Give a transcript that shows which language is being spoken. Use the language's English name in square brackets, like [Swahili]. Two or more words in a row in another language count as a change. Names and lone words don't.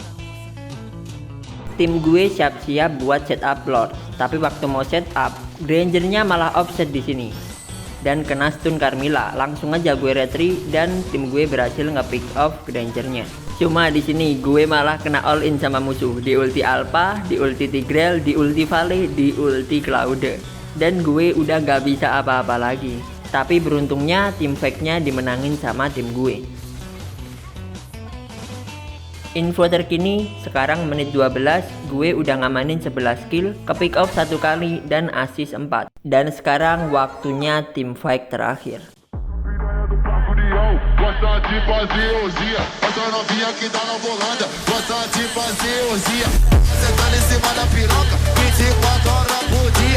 [Indonesian] Tim gue siap-siap buat setup Lord, tapi waktu mau setup, Grangernya malah offset di sini dan kena stun Carmilla. Langsung aja gue retry dan tim gue berhasil nge- [English] pick off [Indonesian] Grangernya. Cuma di sini gue malah kena [English] all in [Indonesian] sama musuh, di ulti Alpha, di ulti Tigreal, di ulti Vale, di ulti Claude. Dan gue udah gak bisa apa-apa lagi. Tapi beruntungnya tim fake-nya dimenangin sama tim gue. Info terkini, sekarang menit 12, gue udah ngamanin 11 kill, ke [English] pick off [Indonesian] 1 kali dan assist 4. Dan sekarang waktunya tim fight terakhir. [Portuguese] Gosta de fazer orgia, essa novinha que tá na volanda. Gosta de fazer orgia, sentando em cima da piroca, 24 horas por dia.